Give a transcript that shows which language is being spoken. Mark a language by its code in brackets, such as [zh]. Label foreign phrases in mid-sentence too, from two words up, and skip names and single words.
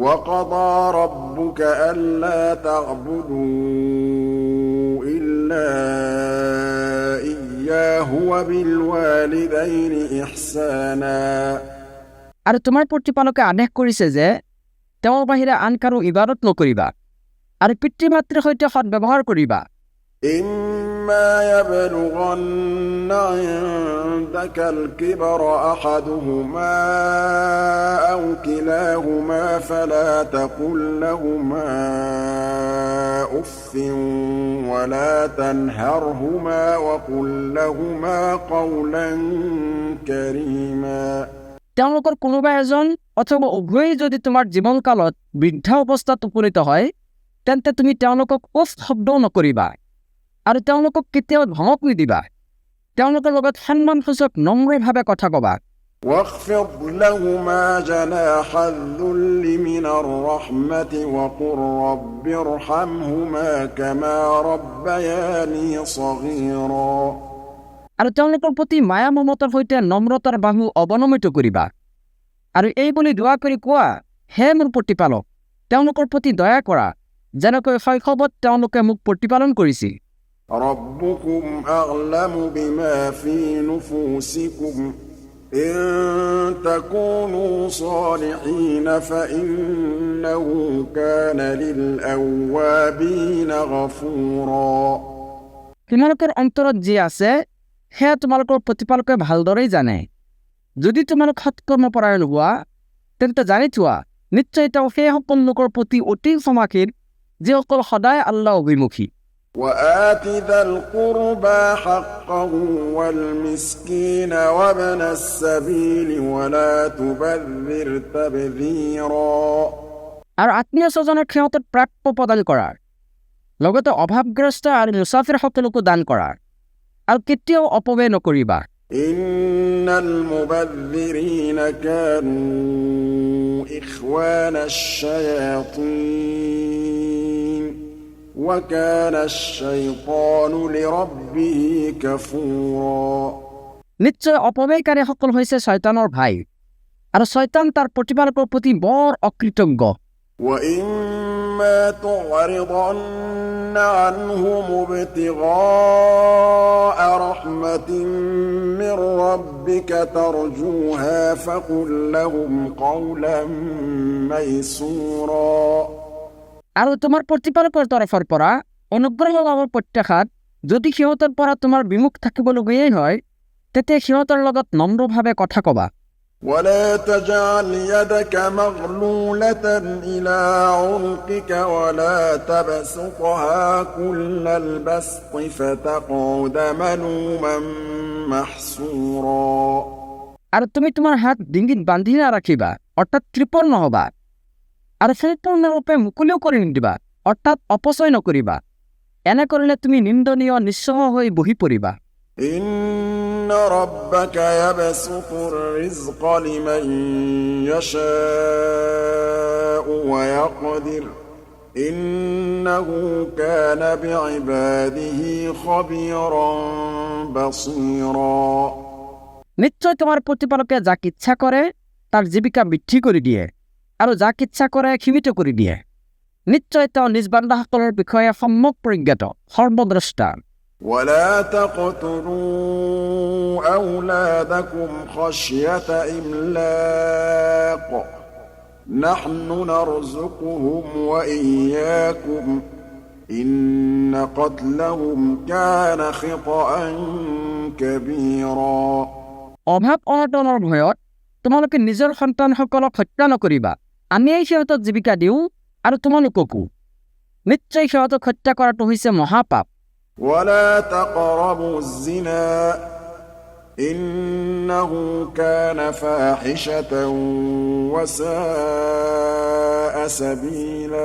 [ar] وقضى ربك ألا تعبدوا إلا إياه وبالوالدين إحسانا [as] আৰু তোমাৰ প্ৰতিপালকে আদেশ কৰিছে যে তেওঁৰ বাহিৰে আন কাৰো ইবাদত নকৰিবা আৰু পিতৃ মাতৃৰ সৈতে সৎব্যৱহাৰ কৰিবা [ar] إما يبلغن عندك الكبر أحدهما أو كلاهما فلا تقل لهما أف ولا تنهرهما وقل لهما قولا كريما [as] তেওঁলোকৰ কোনোবা এজন অথবা উভয়েই যদি তোমাৰ জীৱনকালত বৃদ্ধা অৱস্থাত উপনীত হয় তেন্তে তুমি তেওঁলোকক উফ শব্দও নকৰিবা আৰু তেওঁলোকক কেতিয়াও ধমক নিদিবা তেওঁলোকৰ লগত সন্মানসূচক নম্ৰভাৱে কথা ক'বা [ar] واخفض لهما جناح الذل من الرحمة وقل رب ارحمهما كما ربياني صغيرا [as] আৰু তেওঁলোকৰ প্ৰতি মায়া মমতাৰ সৈতে নম্ৰতাৰ বাহু অৱনমিত কৰিবা আৰু এই বুলি দোৱা কৰি কোৱা হে মোৰ প্ৰতিপালক তেওঁলোকৰ প্ৰতি দয়া কৰা যেনেকৈ শৈশৱত তেওঁলোকে মোক প্ৰতিপালন কৰিছিল [ar] ربكم أعلم بما في نفوسكم إن تكونوا صالحين فإنه كان للأوابين غفورا [as] তোমালোকৰ অন্তৰত যি আছে সেয়া তোমালোকৰ প্ৰতিপালকে ভালদৰেই জানে যদি তোমালোক সৎকৰ্মপৰায়ণ হোৱা তেন্তে জানি থোৱা নিশ্চয় তেওঁ সেই সকলো লোকৰ প্ৰতি অতি ক্ষমাশীল যিসকল সদায় আল্লাহ অভিমুখী [ar] وآت ذا القربى حقه والمسكين وابن السبيل ولا تبذر تبذيرا [as] আৰু আত্মীয় স্বজনৰ ক্ষেত্ৰত প্ৰাপ্য প্ৰদান কৰাৰ লগতে অভাৱগ্ৰস্ত আৰু মুছাফিৰ সকলকো দান কৰাৰ আৰু কেতিয়াও অপব্যয় নকৰিবা [ar] إن المبذرين كانوا إخوان الشياطين وكان الشيطان لربه كفورا [as] নিশ্চয় অপব্যয়কাৰীসকল হৈছে শয়তানৰ ভাই আৰু শয়তান তাৰ প্ৰতিপালকৰ প্ৰতি বৰ অকৃতজ্ঞ [ar] وإما تعرضن عنهم ابتغاء رحمة من ربك ترجوها فقل لهم قولا ميسورا [as] আৰু তোমাৰ প্ৰতিপালকৰ তৰফৰ পৰা অনুগ্ৰহ লাভৰ প্ৰত্যাশাত যদি সিহঁতৰ পৰা তোমাৰ বিমুখ থাকিবলগীয়াই হয় তেতিয়া সিহঁতৰ লগত নম্ৰভাৱে কথা ক'বা [ar] ولا تجعل يدك مغلولة إلى عنقك ولا تبسطها كل البسط فتقعد ملوما محسورا [as] আৰু তুমি তোমাৰ হাত ডিঙিত বান্ধি নাৰাখিবা অৰ্থাৎ কৃপণ নহবা আৰু সম্পূৰ্ণৰূপে মুকলিও কৰি নিদিবা অৰ্থাৎ অপচয় নকৰিবা এনে কৰিলে তুমি নিন্দনীয় নিঃস্ব হৈ বহি পৰিবা [ar] إن ربك يبسط الرزق لمن يشاء ويقدر إنه كان بعباده خبيرا بصيرا [as] নিশ্চয় তোমাৰ প্ৰতিপালকে যাক ইচ্ছা কৰে তাৰ জীৱিকা বৃদ্ধি কৰি দিয়ে আৰু যাক ইচ্ছা কৰে সীমিত কৰি দিয়ে নিশ্চয় তেওঁ নিজ বান্দাসকলৰ বিষয়ে সম্যক প্ৰজ্ঞাত সৰ্বদ্ৰষ্টা [ar] ولا تقتلوا أولادكم خشية إملاق نحن نرزقهم وإياكم إن قتلهم كان خطأ كبيرا [as] অভাৱ অনটনৰ ভয়ত তোমালোকে নিজৰ সন্তানসকলক হত্যা নকৰিবা আমিয়েই সিহঁতক জীৱিকা দিওঁ আৰু তোমালোককো নিশ্চয় সিহঁতক হত্যা কৰাটো হৈছে মহাপাপ [ar] ولا تقربوا الزنا إنه كان فاحشة وساء سبيلا